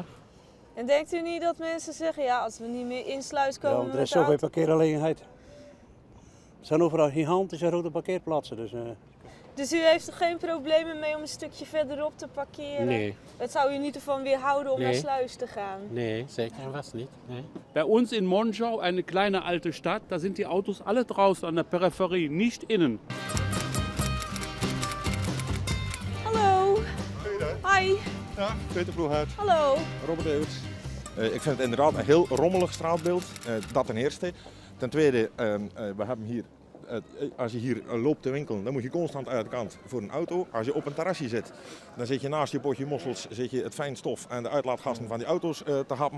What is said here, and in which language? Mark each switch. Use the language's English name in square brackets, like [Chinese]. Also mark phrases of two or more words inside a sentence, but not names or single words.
[Dutch] En denkt u niet dat mensen zeggen, ja, als we niet meer in Sluis komen... Ja, want er is zoveel parkeergelegenheid. Er zijn overal gigantische grote parkeerplaatsen. Dus u heeft er geen problemen mee om een stukje verderop te parkeren? Nee. Het zou u niet ervan weerhouden om naar Sluis te gaan? Nee, zeker en vast niet. Nee. [German] Bij ons in Monschau, eine kleine alte Stadt, da sind die Autos alle draußen an der Peripherie, nicht innen. [Dutch] Hallo. Hi. Ja, Peter Ploeghuis. Hallo. Robert Eeuwers. Ik vind het inderdaad een heel rommelig straatbeeld, dat ten eerste. Ten tweede, we hebben hier, als je hier loopt te winkelen, dan moet je constant uit de kant voor een auto. Als je op een terrasje zit, dan zit je naast je potje mossels, zit je het fijnstof en de uitlaatgassen van die auto's te happen.